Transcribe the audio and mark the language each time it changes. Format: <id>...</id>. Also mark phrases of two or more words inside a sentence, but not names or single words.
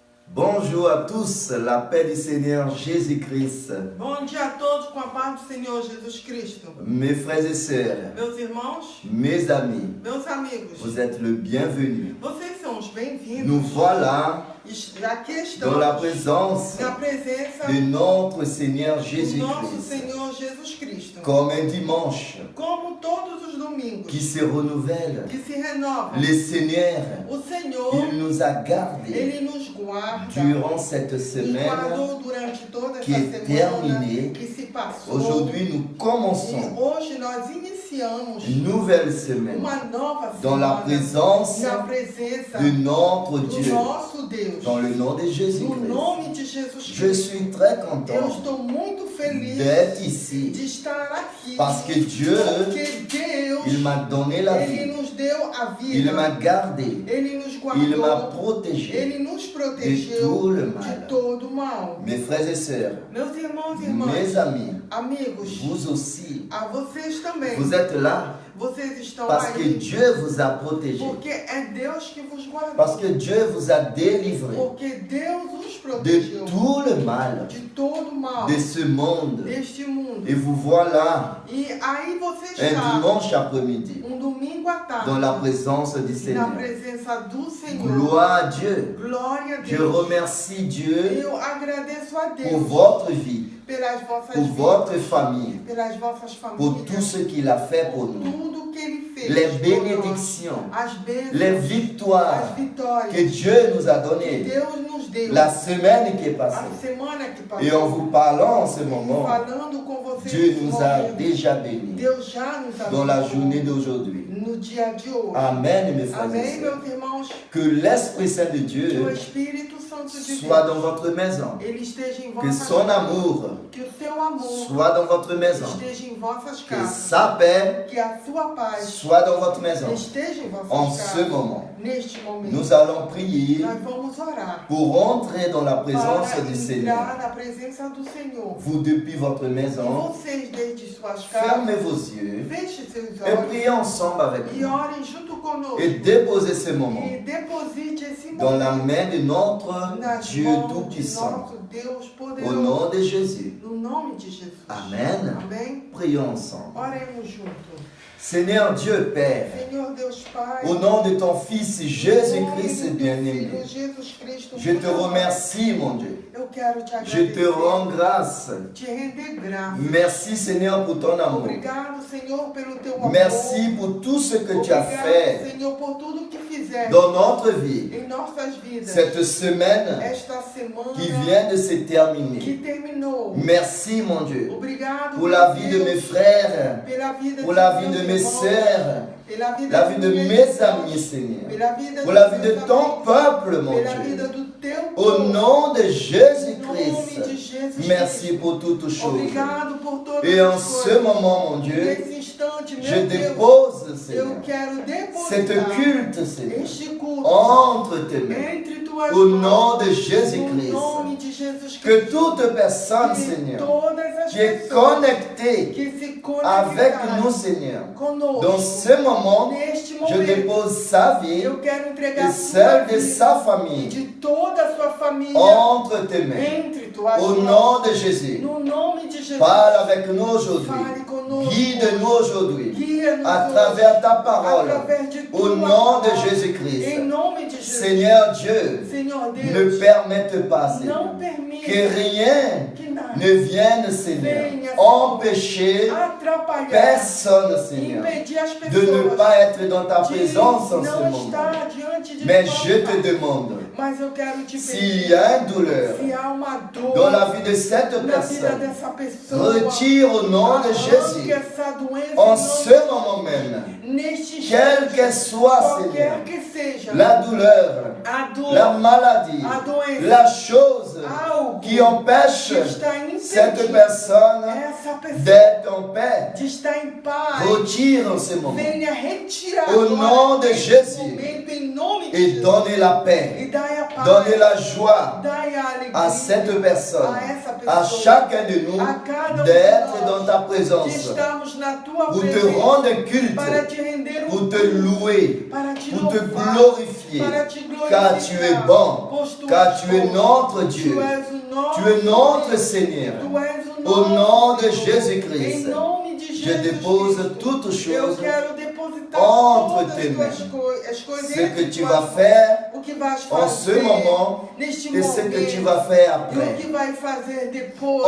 <fr>Bonjour à tous, la paix du Seigneur Jésus-Christ.</fr> <pt>Bom dia a todos com a paz do Senhor Jesus Cristo.</pt> <fr>Mes frères et sœurs,</fr> <pt>Meus irmãos,</pt> <fr>mes amis,</fr> <pt>meus amigos,</pt> <fr>vous êtes le bienvenu.</fr> <pt>vocês são os bem-vindos.</pt> <fr>Nous voilà</fr> <pt>Aqui</pt> <fr>dans la</fr> <pt>estamos</pt> <fr>présence</fr> <pt>na presença</pt> <fr>de notre Seigneur</fr> <pt>do nosso</pt> <fr>Jésus-Christ.</fr> <pt>Senhor Jesus Cristo.</pt> <fr>Comme un dimanche</fr> <pt>Como todos os domingos</pt> <fr>qui se renouvelle.</fr> <pt>que se renovam,</pt> <fr>Le Seigneur,</fr> <pt>o Senhor,</pt> <fr>il nous a gardés</fr> <pt>Ele nos guarda</pt> <fr>durant cette</fr> <pt>e</pt> <fr>semaine.</fr> <pt>guardou durante toda</pt> <fr>que</fr> <pt>essa</pt> <fr>est</fr> <pt>semana</pt> <fr>terminée.</fr> <pt>que se passou.</pt> <fr>Aujourd'hui, nous</fr> <pt>E</pt> <fr>commençons</fr> <pt>hoje nós iniciamos</pt> <fr>une nouvelle semaine</fr> <pt>uma nova</pt> <fr>dans la</fr> <pt>semana</pt> <fr>présence</fr> <pt>na presença</pt> <fr>de notre</fr> <pt>do</pt> <fr>Dieu.</fr> <pt>nosso Deus.</pt> <fr>Dans le nom de</fr> <pt>No</pt> <fr>Jésus-Christ.</fr> <pt>nome de Jesus</pt> <fr>Je</fr> <pt>Cristo.</pt> <fr>suis très</fr> <pt>Eu</pt> <fr>content</fr> <pt>estou muito feliz</pt> <fr>d'être ici</fr> <pt>de estar aqui.</pt> <fr>parce que Dieu,</fr> <pt>Porque Deus,</pt> <fr>il m'a donné la</fr> <pt>Ele</pt> <fr>vie,</fr> <pt>nos deu a</pt> <fr>il</fr> <pt>vida.</pt> <fr>m'a gardé,</fr> <pt>Ele nos</pt> <fr>il m'a</fr> <pt>guardou.</pt> <fr>protégé</fr> <pt>Ele nos</pt> <fr>de</fr> <pt>protegeu</pt> <fr>tout le</fr> <pt>de</pt> <fr>mal.</fr> <pt>todo o mal.</pt> <fr>Mes frères et sœurs,</fr> <pt>Meus irmãos e irmãs,</pt> <fr>mes amis,</fr> <pt>amigos,</pt> <fr>vous aussi,</fr> <pt>a vocês também.</pt> <fr>vous êtes là</fr> <pt>Vocês estão</pt> <fr>parce que</fr> <pt>aí</pt> <fr>Dieu vous a protégé,</fr> <pt>porque é Deus que vos guardou.</pt> <fr>parce que Dieu vous a délivré</fr> <pt>Porque Deus os</pt> <fr>de</fr> <pt>protegeu</pt> <fr>tout le mal</fr> <pt>de todo o mal</pt> <fr>de ce monde.</fr> <pt>deste mundo.</pt> <fr>Et vous voilà</fr> <pt>E aí você</pt> <fr>un</fr> <pt>está</pt> <fr>dimanche après-midi</fr> <pt>domingo à tarde</pt> <fr>dans la présence du</fr> <pt>na</pt> <fr>Seigneur.</fr> <pt>presença do Senhor.</pt> <fr>Gloire à Dieu.</fr> <pt>Glória a</pt> <fr>Je</fr> <pt>Deus.</pt> <fr>remercie Dieu</fr> <pt>Eu agradeço a</pt> <fr>pour</fr> <pt>Deus</pt> <fr>votre vie,</fr> <pt>pelas vossas</pt> <fr>pour</fr> <pt>vidas,</pt> <fr>votre famille,</fr> <pt>pelas vossas</pt> <fr>pour tout</fr> <pt>famílias,</pt> <fr>ce qu'il a fait pour</fr> <pt>por</pt> <fr>nous.</fr> <pt>tudo que Ele fez.</pt> <fr>Les</fr> <pt>por nós.</pt> <fr>bénédictions,</fr> <pt>As bênçãos,</pt> <fr>les victoires</fr> <pt>as vitórias</pt> <fr>que Dieu nous a</fr> <pt>que</pt> <fr>données</fr> <pt>Deus nos deu.</pt> <fr>la semaine qui est</fr> <pt>A</pt> <fr>passée.</fr> <pt>semana que passou.</pt> <fr>Et en vous parlant en ce</fr> <pt>E</pt> <fr>moment,</fr> <pt>falando com vocês</pt> <fr>Dieu</fr> <pt>nesse</pt> <fr>nous a</fr> <pt>momento,</pt> <fr>déjà bénis</fr> <pt>Deus já nos</pt> <fr>dans la</fr> <pt>abençoou</pt> <fr>journée d'aujourd'hui.</fr> <pt>no dia de hoje.</pt> <fr>Amen, mes frères et</fr> <pt>Amém,</pt> <fr>sœurs.</fr> <pt>meus irmãos?</pt> <fr>Que l'Esprit Saint de</fr> <pt>Que o</pt> <fr>Dieu</fr> <pt>Espírito Santo de</pt> <fr>soit</fr> <pt>Deus</pt> <fr>dans votre maison.</fr> <pt>ele esteja em</pt> <fr>Que</fr> <pt>vossas</pt> <fr>son</fr> <pt>casas.</pt> <fr>amour</fr> <pt>Que o seu amor</pt> <fr>soit dans votre maison.</fr> <pt>esteja em vossas</pt> <fr>Que</fr> <pt>casas.</pt> <fr>sa paix</fr> <pt>Que a sua paz</pt> <fr>soit dans votre maison.</fr> <pt>esteja em vossas</pt> <fr>En</fr> <pt>casas.</pt> <fr>ce moment,</fr> <pt>Neste momento,</pt> <fr>nous allons prier</fr> <pt>nós vamos orar</pt> <fr>pour entrer dans la présence</fr> <pt>para</pt> <fr>du</fr> <pt>entrar</pt> <fr>Seigneur.</fr> <pt>na presença do Senhor.</pt> <fr>Vous, depuis votre</fr> <pt>E</pt> <fr>maison,</fr> <pt>vocês, desde suas casas,</pt> <fr>fermez vos yeux</fr> <pt>fechem seus</pt> <fr>et</fr> <pt>olhos</pt> <fr>priez ensemble avec</fr> <pt>e</pt> <fr>nous.</fr> <pt>orem junto conosco.</pt> <fr>Et déposez ce moment</fr> <pt>E deposite esse</pt> <fr>dans la</fr> <pt>momento</pt> <fr>main de notre</fr> <pt>nas</pt> <fr>Dieu</fr> <pt>mãos do</pt> <fr>Tout-Puissant.</fr> <pt>nosso Deus</pt> <fr>Au</fr> <pt>poderoso.</pt> <fr>nom de Jésus.</fr> <pt>No nome de Jesus.</pt> <fr>Amen.</fr> <pt>Amém?</pt> <fr>Prions ensemble.</fr> <pt>Oremos juntos.</pt> <fr>Seigneur Dieu Père,</fr> <pt>Senhor Deus Pai,</pt> <fr>au nom de ton Fils</fr> <pt>em nome</pt> <fr>Jésus-Christ</fr> <pt>do teu</pt> <fr>bien-aimé,</fr> <pt>Filho Jesus Cristo,</pt> <fr>je te remercie, mon Dieu.</fr> <pt>eu quero te</pt> <fr>Je te</fr> <pt>agradecer,</pt> <fr>rends grâce.</fr> <pt>te render graça.</pt> <fr>Merci Seigneur pour ton amour.</fr> <pt>Obrigado, Senhor, pelo teu amor.</pt> <fr>Merci pour tout ce que tu as</fr> <pt>Obrigado,</pt> <fr>fait</fr> <pt>Senhor, por tudo que fizeste</pt> <fr>dans notre vie.</fr> <pt>em nossas vidas.</pt> <fr>Cette semaine</fr> <pt>Esta semana</pt> <fr>qui vient de se</fr> <pt>que</pt> <fr>terminer.</fr> <pt>terminou.</pt> <fr>Merci mon Dieu</fr> <pt>Obrigado,</pt> <fr>pour la</fr> <pt>meu</pt> <fr>vie de</fr> <pt>Deus,</pt> <fr>mes frères,</fr> <pt>pela vida</pt> <fr>pour</fr> <pt>de</pt> <fr>la vie</fr> <pt>meus</pt> <fr>de mes</fr> <pt>irmãos,</pt> <fr>sœurs,</fr> <pt>pela vida</pt> <fr>la vie de</fr> <pt>meus</pt> <fr>mes</fr> <pt>irmãos,</pt> <fr>amis Seigneur,</fr> <pt>pela vida</pt> <fr>pour</fr> <pt>dos</pt> <fr>la vie de</fr> <pt>meus</pt> <fr>ton</fr> <pt>amigos,</pt> <fr>peuple mon</fr> <pt>pela vida</pt> <fr>Dieu.</fr> <pt>do teu</pt> <fr>Au</fr> <pt>povo.</pt> <fr>nom de</fr> <pt>Em nome de</pt> <fr>Jésus-Christ,</fr> <pt>Jesus</pt> <fr>merci</fr> <pt>Cristo.</pt> <fr>pour toutes choses.</fr> <pt>Obrigado por todas</pt> <fr>Et en</fr> <pt>as</pt> <fr>ce</fr> <pt>coisas.</pt> <fr>moment, mon Dieu,</fr> <pt>Nesse instante,</pt> <fr>je</fr> <pt>meu Deus,</pt> <fr>dépose, Seigneur,</fr> <pt>eu quero</pt> <fr>cette</fr> <pt>depositar</pt> <fr>culte, Seigneur,</fr> <pt>este culto</pt> <fr>entre tes mains.</fr> <pt>entre tuas</pt> <fr>Au</fr> <pt>mãos.</pt> <fr>nom de</fr> <pt>No</pt> <fr>Jésus-Christ.</fr> <pt>nome de Jesus</pt> <fr>Que</fr> <pt>Cristo.</pt> <fr>toute personne,</fr> <pt>Que</pt> <fr>Seigneur,</fr> <pt>todas as</pt> <fr>qui est</fr> <pt>pessoas</pt> <fr>connectée</fr> <pt>que se</pt> <fr>avec</fr> <pt>conectaram</pt> <fr>nous, Seigneur,</fr> <pt>conosco</pt> <fr>dans ce moment,</fr> <pt>neste</pt> <fr>je</fr> <pt>momento,</pt> <fr>dépose sa vie</fr> <pt>eu quero entregar</pt> <fr>et</fr> <pt>sua</pt> <fr>celle de</fr> <pt>vida</pt> <fr>sa</fr> <pt>e</pt> <fr>famille</fr> <pt>de toda a sua família</pt> <fr>entre tes mains.</fr> <pt>entre tuas</pt> <fr>Au</fr> <pt>mãos.</pt> <fr>nom de Jésus,</fr> <pt>No nome de Jesus.</pt> <fr>parle avec nous aujourd'hui.</fr> <pt>Fale conosco.</pt> <fr>Guide-nous aujourd'hui</fr> <pt>Guia-nos</pt> <fr>à</fr> <pt>hoje,</pt> <fr>travers ta parole.</fr> <pt>através de</pt> <fr>Au</fr> <pt>tua</pt> <fr>nom de</fr> <pt>palavra.</pt> <fr>Jésus-Christ.</fr> <pt>Em nome de Jesus.</pt> <fr>Seigneur Dieu,</fr> <pt>Senhor</pt> <fr>ne</fr> <pt>Deus,</pt> <fr>permette pas, Seigneur,</fr> <pt>não permita</pt> <fr>que rien</fr> <pt>que nada</pt> <fr>ne vienne, Seigneur,</fr> <pt>venha,</pt> <fr>empêcher</fr> <pt>atrapalhar,</pt> <fr>personne, Seigneur,</fr> <pt>impedir as</pt> <fr>de ne</fr> <pt>pessoas</pt> <fr>pas être dans ta</fr> <pt>de</pt> <fr>présence en ce</fr> <pt>não</pt> <fr>moment.</fr> <pt>estar diante de</pt> <fr>Mais</fr> <pt>tua</pt> <fr>je te</fr> <pt>face.</pt> <fr>demande,</fr> <pt>Mas eu quero te</pt> <fr>s'il</fr> <pt>pedir,</pt> <fr>y a une douleur</fr> <pt>se há uma dor</pt> <fr>dans la vie de cette</fr> <pt>na vida</pt> <fr>personne,</fr> <pt>dessa pessoa,</pt> <fr>retire au nom de</fr> <pt>arranque</pt> <fr>Jésus,</fr> <pt>essa doença</pt> <fr>en</fr> <pt>em</pt> <fr>ce</fr> <pt>nome</pt> <fr>moment même,</fr> <pt>neste</pt> <fr>quelle</fr> <pt>instante,</pt> <fr>qu'elle soit, Seigneur,</fr> <pt>qualquer que seja</pt> <fr>la douleur,</fr> <pt>a dor,</pt> <fr>la maladie,</fr> <pt>a doença,</pt> <fr>la chose</fr> <pt>algo</pt> <fr>qui empêche</fr> <pt>que está</pt> <fr>cette</fr> <pt>impedindo</pt> <fr>personne</fr> <pt>essa pessoa</pt> <fr>d'être en paix,</fr> <pt>de estar em paz,</pt> <fr>retire en ce moment</fr> <pt>venha retirar</pt> <fr>Au</fr> <pt>agora,</pt> <fr>nom de</fr> <pt>neste</pt> <fr>Jésus.</fr> <pt>momento, em nome de</pt> <fr>et</fr> <pt>Jesus,</pt> <fr>donne la paix</fr> <pt>e dá Dai a paz.</pt> <fr>Donnez la joie</fr> <pt>Dai a alegria.</pt> <fr>à cette personne,</fr> <pt>A essa pessoa.</pt> <fr>à chacun de nous,</fr> <pt>A cada</pt> <fr>d'être</fr> <pt>de nós</pt> <fr>dans ta</fr> <pt>que</pt> <fr>présence,</fr> <pt>estamos na tua</pt> <fr>pour te</fr> <pt>presença</pt> <fr>rendre culte,</fr> <pt>para te render</pt> <fr>pour te louer,</fr> <pt>para te</pt> <fr>pour te</fr> <pt>louvar,</pt> <fr>glorifier,</fr> <pt>para te glorificar,</pt> <fr>car tu es bon,</fr> <pt>pois tu</pt> <fr>car</fr> <pt>és</pt> <fr>tu es</fr> <pt>bom.</pt> <fr>notre</fr> <pt>Tu</pt> <fr>Dieu,</fr> <pt>és o nosso</pt> <fr>tu es notre</fr> <pt>Deus.</pt> <fr>Seigneur.</fr> <pt>Tu és o</pt> <fr>Au</fr> <pt>nosso</pt> <fr>nom de</fr> <pt>Senhor.</pt> <fr>Jésus-Christ,</fr> <pt>Em nome de</pt> <fr>je</fr> <pt>Jesus</pt> <fr>dépose</fr> <pt>Cristo,</pt> <fr>toutes</fr> <pt>eu</pt> <fr>choses</fr> <pt>quero depositar</pt> <fr>entre</fr> <pt>todas</pt> <fr>tes</fr> <pt>as</pt> <fr>mains.</fr> <pt>as coisas</pt> <fr>Ce que tu</fr> <pt>tuas</pt> <fr>vas faire</fr> <pt>o que vais</pt> <fr>en ce</fr> <pt>fazer</pt> <fr>moment</fr> <pt>neste</pt> <fr>et ce</fr> <pt>momento</pt> <fr>que tu vas faire</fr> <pt>e o</pt> <fr>après.</fr> <pt>que vai fazer depois</pt>